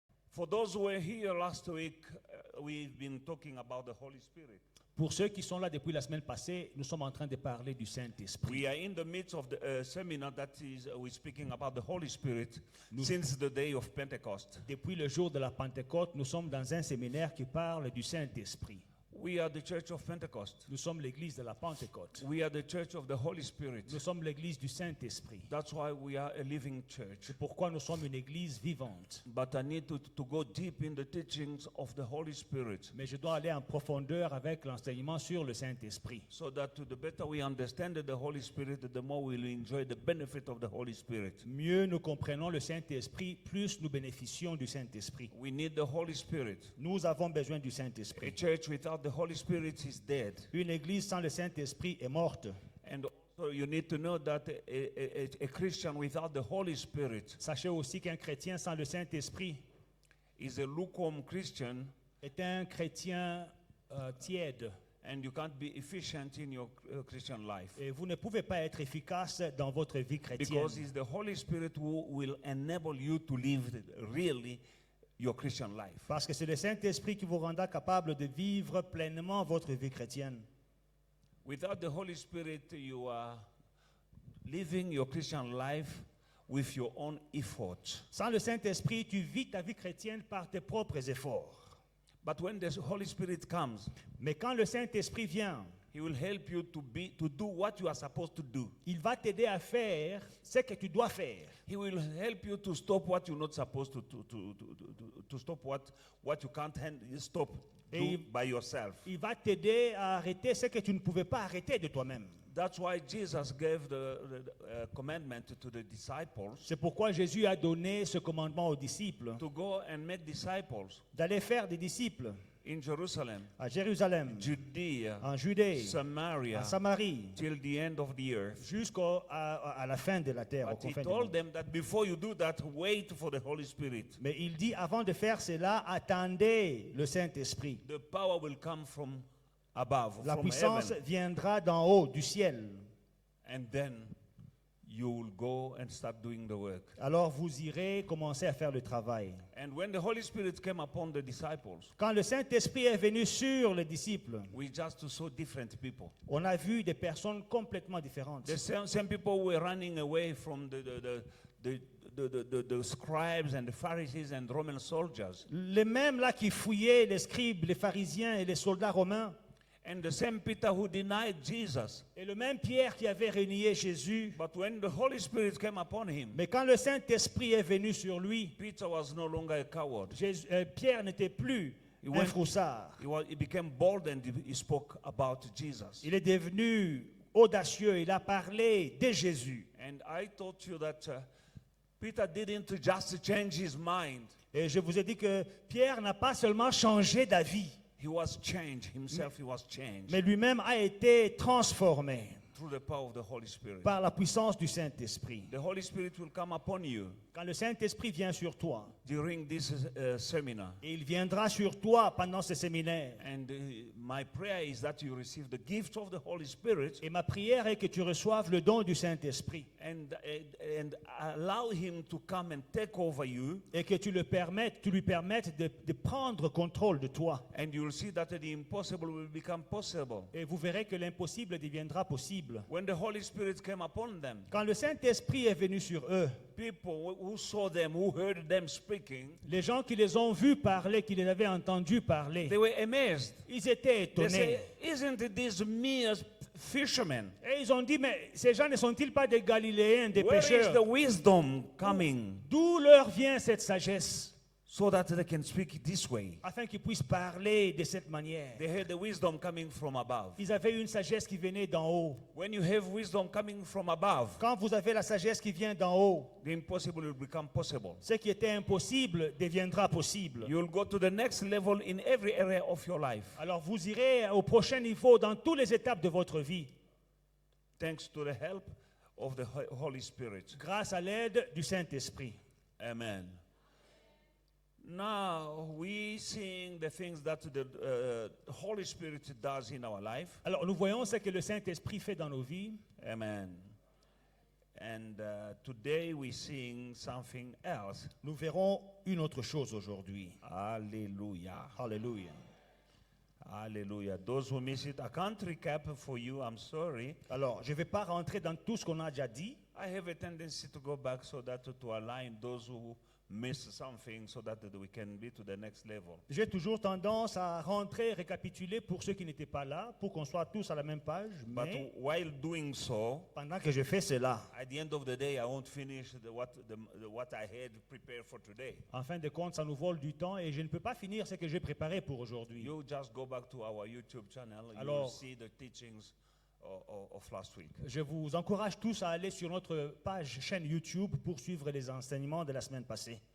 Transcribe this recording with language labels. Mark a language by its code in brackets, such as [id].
[en] For those who were here last week, we've been talking about the Holy Spirit. [fr] Pour ceux qui sont là depuis la semaine passée, nous sommes en train de parler du Saint-Esprit. [en] We are in the midst of the seminar that is we're speaking about the Holy Spirit since the day of Pentecost. [fr] Depuis le jour de la Pentecôte, nous sommes dans un séminaire qui parle du Saint-Esprit. [en] We are the church of Pentecost. [fr] Nous sommes l'église de la Pentecôte. [en] We are the church of the Holy Spirit. [fr] Nous sommes l'église du Saint-Esprit. [en] That's why we are a living church. [fr] C'est pourquoi nous sommes une église vivante. [en] But I need to go deep in the teachings of the Holy Spirit [fr] Mais je dois aller en profondeur avec l'enseignement sur le Saint-Esprit. [en] so that the better we understand the Holy Spirit, the more we'll enjoy the benefit of the Holy Spirit. [fr] Mieux nous comprenons le Saint-Esprit, plus nous bénéficions du Saint-Esprit. [en] We need the Holy Spirit. [fr] Nous avons besoin du [en] A [fr] Saint-Esprit. [en] church without the Holy Spirit is dead. [fr] Une église sans le Saint-Esprit est morte. [en] And also you need to know that a Christian without the Holy Spirit [fr] Sachez aussi qu'un chrétien sans le Saint-Esprit [en] is a lukewarm Christian, [fr] est un chrétien tiède. [en] and you can't be efficient in your Christian life. [fr] Et vous ne pouvez pas être efficace dans votre vie chrétienne. [en] Because it's the Holy Spirit who will enable you to live really your Christian life. [fr] Parce que c'est le Saint-Esprit qui vous rendra capable de vivre pleinement votre vie chrétienne. [en] Without the Holy Spirit, you are living your Christian life with your own effort. [fr] Sans le Saint-Esprit, tu vis ta vie chrétienne par tes propres efforts. [en] But when the Holy Spirit comes, [fr] Mais quand le Saint-Esprit vient, [en] He will help you to do what you are supposed to do. [fr] il va t'aider à faire ce que tu dois faire. [en] He will help you to stop what you're not supposed to stop what you can't stop [fr] Et [en] by yourself. [fr] il va t'aider à arrêter ce que tu ne pouvais pas arrêter de toi-même. [en] That's why Jesus gave the commandment to the disciples [fr] C'est pourquoi Jésus a donné ce commandement aux disciples [en] to go and make disciples [fr] d'aller faire des disciples [en] in Jerusalem, [fr] à Jérusalem, [en] Judea, [fr] en Judée, [en] Samaria, [fr] à Samarie, [en] till the end of the earth. [fr] jusqu'à la fin de la terre. Aux [en] But he [fr] confins du [en] told [fr] monde. [en] them that before you do that, wait for the Holy Spirit. [fr] Mais il dit, avant de faire cela, attendez le Saint-Esprit. [en] The power will come from above, [fr] La [en] from [fr] puissance [en] heaven. [fr] viendra d'en haut, du ciel. [en] And then you will go and start doing the work. [fr] Alors vous irez commencer à faire le travail. [en] And when the Holy Spirit came upon the disciples, [fr] Quand le Saint-Esprit est venu sur les disciples, [en] we just saw different people. [fr] on a vu des personnes complètement différentes. [en] The same people were running away from the scribes and the Pharisees and Roman soldiers. [fr] Les mêmes là qui fouillaient les scribes, les pharisiens et les soldats romains. [en] And the same Peter who denied Jesus. [fr] Et le même Pierre qui avait renié Jésus. [en] But when the Holy Spirit came upon him, [fr] Mais quand le Saint-Esprit est venu sur lui, [en] Peter was no longer a coward. [fr] Pierre n'était plus un froussard. [en] He became bold and he spoke about Jesus. [fr] Il est devenu audacieux. Il a parlé de Jésus. [en] And I told you that Peter didn't just change his mind. [fr] Et je vous ai dit que Pierre n'a pas seulement changé d'avis, [en] He was changed. Himself, he was changed [fr] mais lui-même a été transformé [en] through the power of the Holy Spirit. [fr] par la puissance du Saint-Esprit. [en] The Holy Spirit will come upon you [fr] Quand le Saint-Esprit vient sur toi, [en] during this seminar. [fr] et il viendra sur toi pendant ce séminaire. [en] And my prayer is that you receive the gift of the Holy Spirit [fr] Et ma prière est que tu reçoives le don du Saint-Esprit [en] and allow him to come and take over you. [fr] et que tu lui permettes de prendre contrôle de toi. [en] And you will see that the impossible will become possible. [fr] Et vous verrez que l'impossible deviendra possible. [en] When the Holy Spirit came upon them, [fr] Quand le Saint-Esprit est venu sur eux, [en] people who saw them, who heard them speaking, [fr] les gens qui les ont vus parler, qui les avaient entendus parler, [en] they were amazed. [fr] ils étaient [en] They [fr] étonnés. [en] say, isn't this mere fishermen? [fr] Et ils ont dit, mais ces gens ne sont-ils pas des Galiléens, des [en] Where is [fr] pécheurs? [en] the wisdom coming [fr] D'où leur vient cette sagesse? [en] so that they can speak this way? [fr] Afin qu'ils puissent parler de cette manière. [en] They had the wisdom coming from above. [fr] Ils avaient une sagesse qui venait d'en haut. [en] When you have wisdom coming from above, [fr] Quand vous avez la sagesse qui vient d'en haut, [en] the impossible will become possible. [fr] ce qui était impossible deviendra possible. [en] You will go to the next level in every area of your life. [fr] Alors vous irez au prochain niveau dans toutes les étapes de votre vie, [en] Thanks to the help of the Holy Spirit. [fr] grâce à l'aide du Saint-Esprit. [en] Amen. Now we seeing the things that the Holy Spirit does in our life. [fr] Alors nous voyons ce que le Saint-Esprit fait dans nos vies. [en] Amen. And today we're seeing something else. [fr] Nous verrons une autre chose aujourd'hui. [en] Hallelujah. [fr] Alléluia. [en] Hallelujah. Those who miss it, I can't recap for you. I'm sorry. [fr] Alors, je ne vais pas rentrer dans tout ce qu'on a déjà dit. [en] I have a tendency to go back so that to align those who miss something so that we can be to the next level. [fr] J'ai toujours tendance à rentrer, récapituler pour ceux qui n'étaient pas là, pour qu'on soit tous à la même page. [en] But [fr] Mais [en] while doing so, [fr] pendant que je fais cela, [en] at the end of the day, I won't finish what I had prepared for today. [fr] en fin de compte, ça nous vole du temps et je ne peux pas finir ce que j'ai préparé pour aujourd'hui. [en] You just go back to our YouTube channel. You will [fr] Alors- [en] see the teachings of last week. [fr] Je vous encourage tous à aller sur notre page chaîne YouTube pour suivre les enseignements de la semaine passée.